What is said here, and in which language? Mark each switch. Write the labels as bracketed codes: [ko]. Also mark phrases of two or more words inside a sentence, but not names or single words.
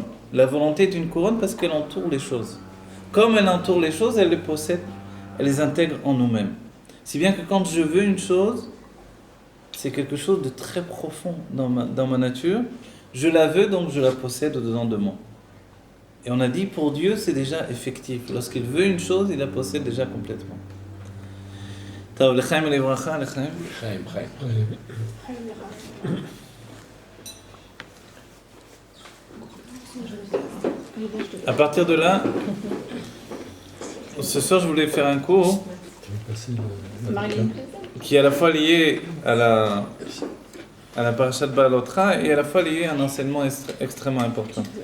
[fr] La volonté est une couronne parce qu'elle entoure les choses. Comme elle entoure les choses, elle les possède, elle les intègre en nous-mêmes. Si bien que quand je veux une chose, c'est quelque chose de très profond dans ma nature. Je la veux, donc je la possède au-dedans de moi. Et on a dit, pour Dieu, c'est déjà effectif. Lorsqu'il veut une chose, il la possède déjà complètement. [he] טוב לחיים ולברכה לחיים. [fr] À partir de là, ce soir, je voulais faire un cours qui est à la fois lié à la parashat Ba'alotra et à la fois lié à un enseignement extrêmement important.